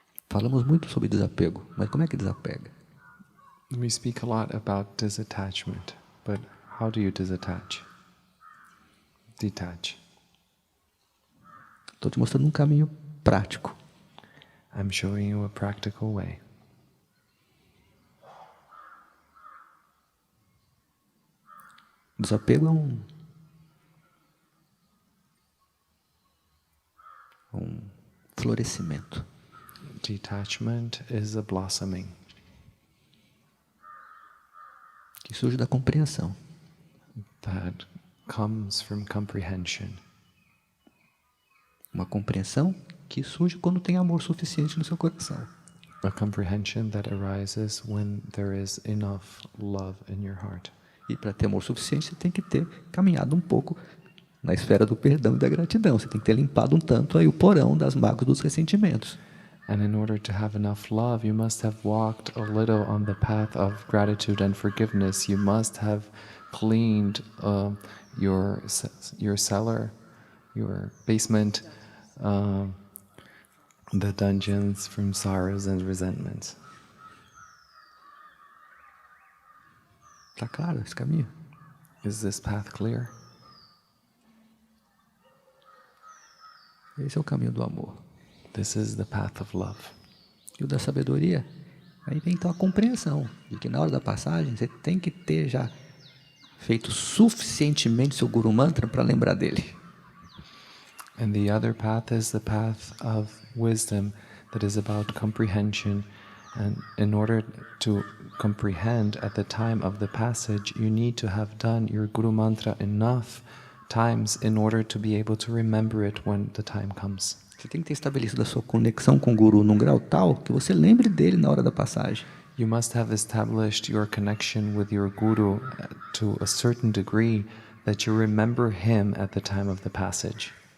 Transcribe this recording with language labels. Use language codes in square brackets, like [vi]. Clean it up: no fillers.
[pt] Falamos muito sobre desapego, mas como é que desapega? [en] We speak a lot about disattachment, but how do you disattach? Detach. [pt] Estou te mostrando um caminho prático. [en] I'm showing you a practical way. [pt] Desapego é um florescimento. [en] Detachment is a blossoming [pt] Que surge da compreensão. [en] that comes from comprehension. [pt] Uma compreensão que surge quando tem amor suficiente no seu coração. [en] A comprehension that arises when there is enough love in your heart. [pt] E para ter amor suficiente, você tem que ter caminhado um pouco na esfera do perdão e da gratidão. Você tem que ter limpado um tanto aí o porão das mágoas, dos ressentimentos. [en] And in order to have enough love, you must have walked a little on the path of gratitude and forgiveness. You must have cleaned your cellar, your basement, the dungeons from sorrows and resentments. [pt] Tá claro esse caminho? [en] Is this path clear? [pt] Esse é o caminho do amor. [en] This is the path of love. [pt] E o da sabedoria, aí vem então a compreensão de que na hora da passagem você tem que ter já feito suficientemente seu Guru Mantra para lembrar dele. [en] And the other path is the path of wisdom that is about comprehension. And in order to comprehend at the time of the passage, you need to have done your Guru Mantra enough times in order to be able to remember it when the time comes. [pt] Você tem que ter estabelecido a sua conexão com o Guru num grau tal que você lembre dele na hora da passagem. [en] You must have established your connection with your Guru to a certain degree that you remember him at the time of the passage.